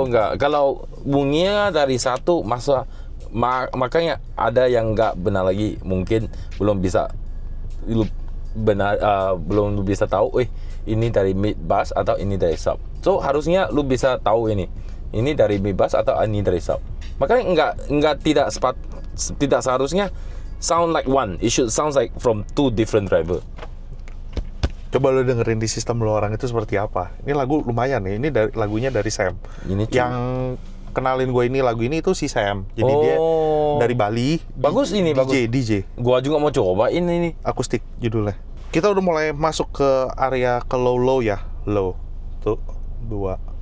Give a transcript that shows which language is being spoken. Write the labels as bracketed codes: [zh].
[id] Oh enggak, kalau bunyinya dari satu makanya ada yang nggak benar lagi, mungkin belum bisa belum bisa tahu ini dari mid bass atau ini dari sub. So harusnya lu bisa tahu ini dari mid bass atau ini dari sub. Makanya tidak seharusnya [en] sound like one. It should sound like from two different driver. [id] Coba lo dengerin di sistem lo orang itu seperti apa. Ini lagu lumayan nih. Ini lagunya dari Sam. Yang kenalin gue ini lagu ini itu si Sam. Jadi dia dari Bali. Bagus ini, bagus. DJ. Gua juga mau coba ini. Akustik judulnya. Kita udah mulai masuk ke area ke low ya. Low. Tuh, 2.